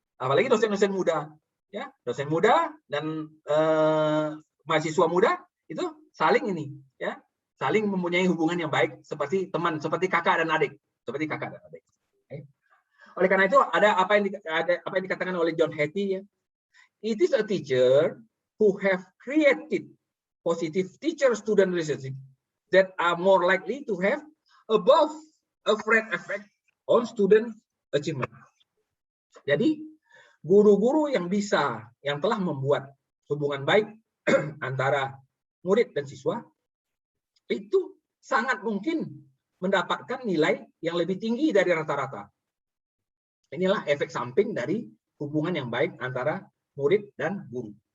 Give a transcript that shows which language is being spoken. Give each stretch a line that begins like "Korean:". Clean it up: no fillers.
Indonesian: apalagi dosen-dosen muda, ya, dosen muda dan mahasiswa muda itu saling ini, ya, saling mempunyai hubungan yang baik seperti teman, seperti kakak dan adik, seperti kakak dan adik. Okay. Oleh karena itu ada apa yang dikatakan oleh John Hattie, ya.
English: It is a teacher who have created positive teacher-student relationship that are more likely to have above average effect on student achievement.
Indonesian: Jadi guru-guru yang telah membuat hubungan baik antara murid dan siswa itu sangat mungkin mendapatkan nilai yang lebih tinggi dari rata-rata. Inilah efek samping dari hubungan yang baik antara murid dan guru.